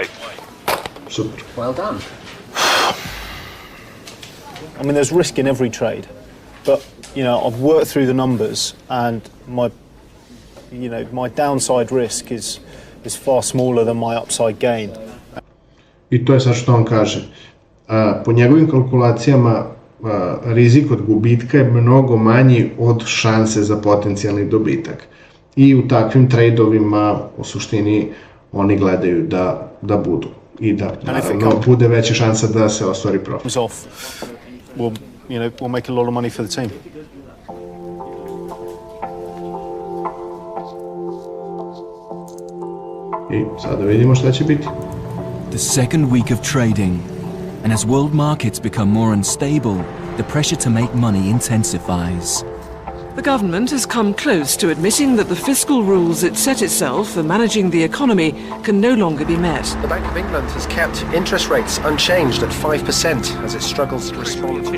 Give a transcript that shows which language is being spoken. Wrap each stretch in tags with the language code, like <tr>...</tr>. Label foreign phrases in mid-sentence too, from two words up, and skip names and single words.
<en>Super. Well done. I mean, there's risk in every trade, but you know, I've worked through the numbers, and my downside risk is far smaller than my upside gain.</en> <sr>I to je sad što on kaže. Po njegovim kalkulacijama rizik od gubitka je mnogo manji od šanse za potencijalni dobitak. I u takvim trejdovima u suštini oni gledaju da budu i da naravno bude veća šansa da se ostvari profit.</sr> <en>We'll make a lot of money for the team.</en> <sr>I sada vidimo šta će biti.</sr> <en>The second week of trading, and as world markets become more unstable, the pressure to make money intensifies. The government has come close to admitting that the fiscal rules it set itself for managing the economy can no longer be met. The Bank of England has kept interest rates unchanged at 5% as it struggles to respond to</en>